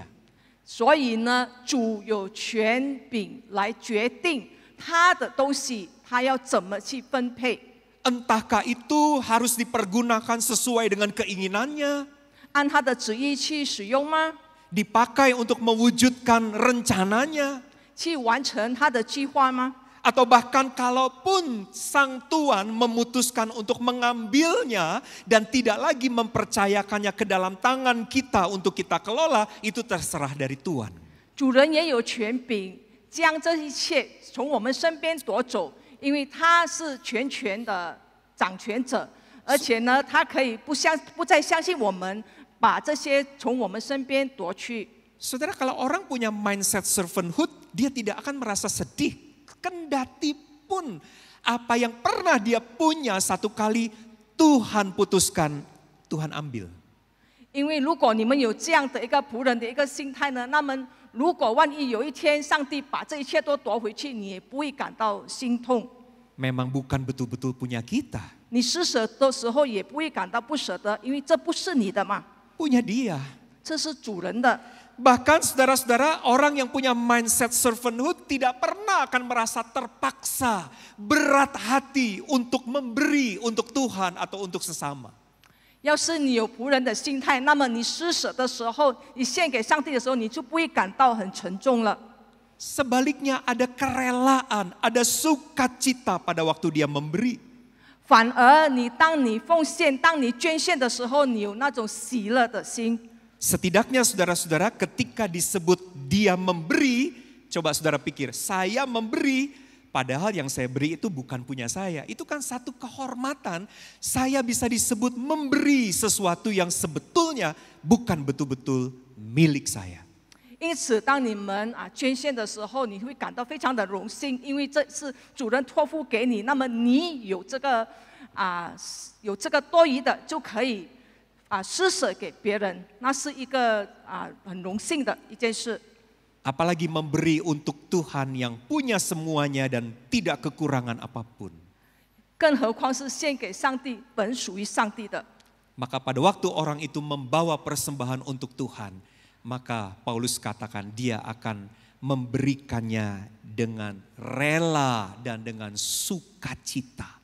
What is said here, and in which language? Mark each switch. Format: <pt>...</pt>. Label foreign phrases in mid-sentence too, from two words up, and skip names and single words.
<zh>所以呢，主有权柄来决定他的东西，他要怎么去分配。</zh> <id>Entahkah itu harus dipergunakan sesuai dengan keinginannya,</id> <zh>按他的旨意去使用吗？</zh> <id>dipakai untuk mewujudkan rencananya,</id> <zh>去完成他的计划吗？</zh> <id>atau bahkan kalaupun Sang Tuan memutuskan untuk mengambilnya dan tidak lagi mempercayakannya ke dalam tangan kita untuk kita kelola, itu terserah dari Tuhan.</id> <zh>主人也有权柄将这一切从我们身边夺走，因为他是全权的掌权者，而且呢，他可以不再相信我们，把这些从我们身边夺去。</zh> <id>Saudara, kalau orang punya</id> <en>mindset servanthood,</en> <id>dia tidak akan merasa sedih. Kendati pun apa yang pernah dia punya satu kali Tuhan putuskan, Tuhan ambil.</id> <zh>因为如果你们有这样的一个仆人的一个心态呢，那么如果万一有一天上帝把这一切都夺回去，你也不会感到心痛。</zh> <id>Memang bukan betul-betul punya kita,</id> <zh>你施舍的时候也不会感到不舍得，因为这不是你的嘛，</zh> <id>punya dia.</id> <zh>这是主人的。</zh> <id>Bahkan saudara-saudara, orang yang punya</id> <en>mindset servanthood</en> <id>tidak pernah akan merasa terpaksa, berat hati untuk memberi untuk Tuhan atau untuk sesama.</id> <zh>要是你有仆人的心态，那么你施舍的时候，你献给上帝的时候，你就不会感到很沉重了。</zh> <id>Sebaliknya ada kerelaan, ada sukacita pada waktu dia memberi.</id> <zh>反而当你奉献、当你捐献的时候，你有那种喜乐的心。</zh> <id>Setidaknya saudara-saudara ketika disebut dia memberi, coba saudara pikir, saya memberi, padahal yang saya beri itu bukan punya saya. Itu kan satu kehormatan, saya bisa disebut memberi sesuatu yang sebetulnya bukan betul-betul milik saya.</id> <zh>因此，当你们捐献的时候，你会感到非常的荣幸，因为这是主人托付给你，那么你有这个多余的，就可以施舍给别人，那是一个很荣幸的一件事。</zh> <id>Apalagi memberi untuk Tuhan yang punya semuanya dan tidak kekurangan apapun.</id> <zh>更何况是献给上帝，本属于上帝的。</zh> <id>Maka pada waktu orang itu membawa persembahan untuk Tuhan, maka Paulus katakan dia akan memberikannya dengan rela dan dengan sukacita.</id>